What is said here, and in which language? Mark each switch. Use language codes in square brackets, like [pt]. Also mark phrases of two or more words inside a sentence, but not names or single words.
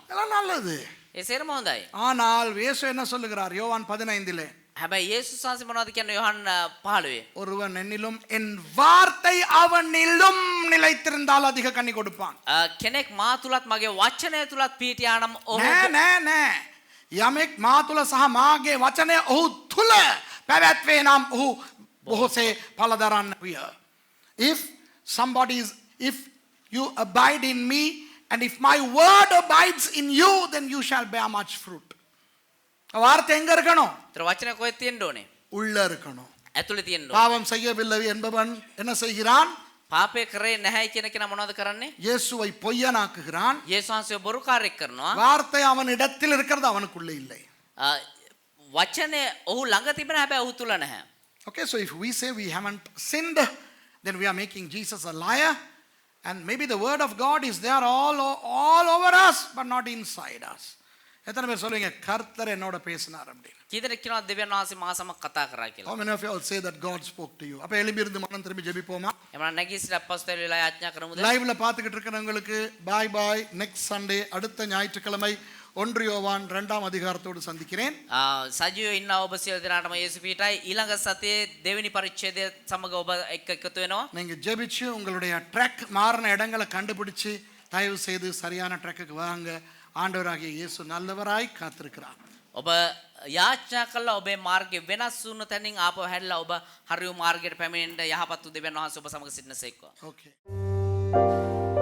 [ta] எல்லாம் நல்லது. [si] ඒ සේරම හොඳයි. [ta] ஆனால் இயேசு என்ன சொல்லுகிறார்? யோவான் 15 [si] හැබැයි යේසුස් වහන්සේ මොනවද කියන්නේ යොහන් 15? [ta] ஒருவன் என்னிலும் என் வார்த்தை அவனிலும் நிலைத்திருந்தால் அதிக கனி கொடுப்பான். [si] කෙනෙක් මා තුලත් මගේ වචනය තුලත් පිහිටියා නම් ඔහු නෑ. යමෙක් මා තුල සහ මාගේ වචනය ඔහු තුල පැවැත්වේ නම් ඔහු බොහෝසේ ඵල දරන්න විය. [en] If you abide in me and if my word abides in you, then you shall bear much fruit. [ta] வார்த்தை எங்க இருக்கணும்? [si] ඒතර වචනය කොහෙද තියෙන්න ඕනේ? [ta] உள்ள இருக்கணும். [si] ඇතුලේ තියෙන්න ඕනේ. [ta] பாவம் செய்யவில்லை என்பவன் என்ன செய்கிறான்? [si] පාපේ කරේ නැහැයි කියන කෙනා මොනවද කරන්නේ? [ta] இயேசுவை பொய்யனாக்குகிறான். [si] යේසුස් වහන්සේව බොරුකාරයෙක් කරනවා. [ta] வார்த்தை அவன் இடத்தில் இருக்கிறது அவனுக்குள்ள இல்லை. [si] වචනය ඔහු ළඟ තිබෙන හැබැයි ඔහු තුල නැහැ. [en] Okay, so if we say we haven't sinned, then we are making Jesus a liar. And maybe the word of God is there all over us, but not inside us. [ta] எத்தனை பேர் சொல்லுவீங்க கர்த்தர் என்னோட பேசினார் அப்படின்னு? [si] කීදෙනෙක් කියනවා දෙවියන් වහන්සේ මා සමග කතා කරා කියලා? [en] How many of you all say that God spoke to you? [ta] அப்ப எழும்பி இருந்து மனம் திரும்பி ஜெபிப்போமா? [si] එමනම් නැගී සිට අපස්තෝල වෙලා යාඥා කරමුද? [ta] லைவ்ல பார்த்துக்கிட்டு இருக்கிறவங்களுக்கு [en] bye bye. next Sunday [ta] அடுத்த ஞாயிற்றுக்கிழமை 1 யோவான் 2ஆம் அதிகாரத்தோடு சந்திக்கிறேன். [si] සජීවව ඉන්න ඔබ සියලු දෙනාටම යේසු පීඨයි ඊළඟ සතියේ දෙවෙනි පරිච්ඡේදය සමග ඔබ එක්ක එකතු වෙනවා. [ta] நீங்க ஜெபிச்சு உங்களுடைய ட்ராக் மாறின இடங்களை கண்டுபிடிச்சு தயவு செய்து சரியான ட்ராக்குக்கு வாங்க. ஆண்டவராகிய இயேசு நல்லவராய் காத்திருக்கிறார். [si] ඔබ යාඥා කළා ඔබේ මාර්ගය වෙනස් වුණු තැනින් ආපහු හැරිලා ඔබ හරියු මාර්ගයට පැමිණෙන්න යහපත් දෙවියන් වහන්සේ ඔබ සමග සිටිනසේක්වා. [en] Okay.